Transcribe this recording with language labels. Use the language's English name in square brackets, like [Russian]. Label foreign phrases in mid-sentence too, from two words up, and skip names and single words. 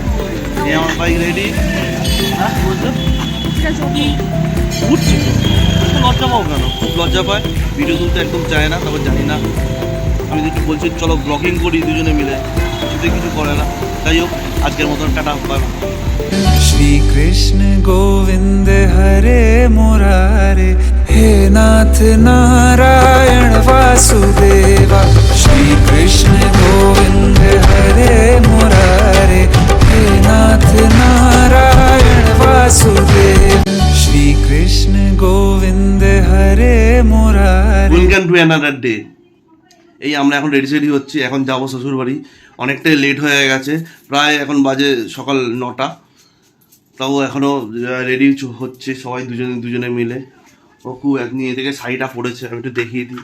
[Bangla] এই আমার বাইক রেডি। হ্যাঁ, বলছো উঠছি তো, লজ্জা পাও কেন? খুব লজ্জা পায়, ভিডিও তুলতে একদম চায় না। তারপর জানি না, আমি যদি বলছি চলো ব্লগিং করি দুজনে মিলে, কিছুতে কিছু করে না। যাই হোক, আজকের মতন টাটা, [English] bye bye. [Hindi] श्री कृष्ण गोविंद हरे मुरारे, हे नाथ नारायण वासुदेवा। श्री कृष्ण गोविंद हरे मुरारे, हे नाथ नारायण वासुदेव। श्री कृष्ण गोविंद हरे मुरारे। [English] Welcome to another day. [Bangla] এই আমরা এখন রেডি সেডি হচ্ছি, এখন যাবো শ্বশুরবাড়ি। অনেকটাই লেট হয়ে গেছে, প্রায় এখন বাজে সকাল 9টা। তাও এখনও রেডি হচ্ছে সবাই দুজনে মিলে। ও খুব নিয়ে থেকে শাড়িটা পরেছে, আমি একটু দেখিয়ে দিই।